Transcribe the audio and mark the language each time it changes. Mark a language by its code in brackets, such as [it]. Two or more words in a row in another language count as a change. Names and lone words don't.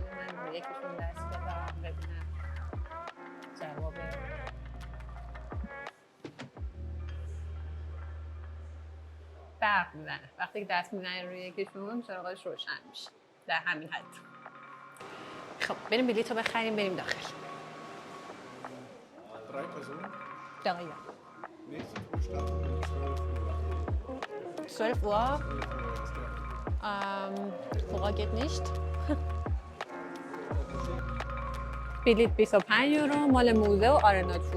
[fa] من یکیشون دست بدم ببینم جواب برق میزنه. وقتی که دست میزنه روی یکیشون چراغش روشن میشه. در همین حد. خب بریم بلیط رو بخریم بریم داخل. [de] 3 Personen. [fa] دقیقا. [de] Nächste Flugstart um 12 Uhr. 12 Uhr. Vorher geht nicht. [fa] بلیط 25 یورو مال موزه و آرنا تور.